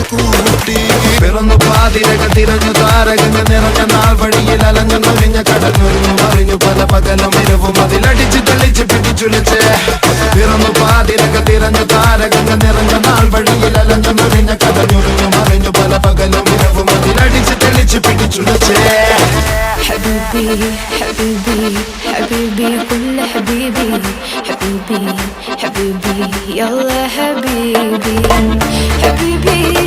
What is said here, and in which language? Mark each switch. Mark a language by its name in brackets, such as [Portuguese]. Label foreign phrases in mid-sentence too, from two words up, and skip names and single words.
[Malayalam] കൂട്ടി പിറന്നു പാതിരക തിരഞ്ഞു താരകങ്ങൾ നിറഞ്ഞ നാൾ വഴിയിൽ അലഞ്ഞു നൊലിഞ്ഞ കടഞ്ഞൊരിഞ്ഞു മറിഞ്ഞു പല പകലും ഇരവും അതിലടിച്ച് തെളിച്ച് പിടിച്ചുലച്ച് പിറന്നു പാതിരക തിരഞ്ഞു താരകങ്ങൾ നിറഞ്ഞ നാൾ വഴിയിൽ അലഞ്ഞു നൊലിഞ്ഞ കടഞ്ഞൊരിഞ്ഞു മറിഞ്ഞു പല പകലും ഇരവും അതിലടിച്ച് തെളിച്ച് പിടിച്ചുലച്ച് [Arabic] حبيبي حبيبي حبيبي كل حبيبي حبيبي حبيبي يلا حبيبي حبيبي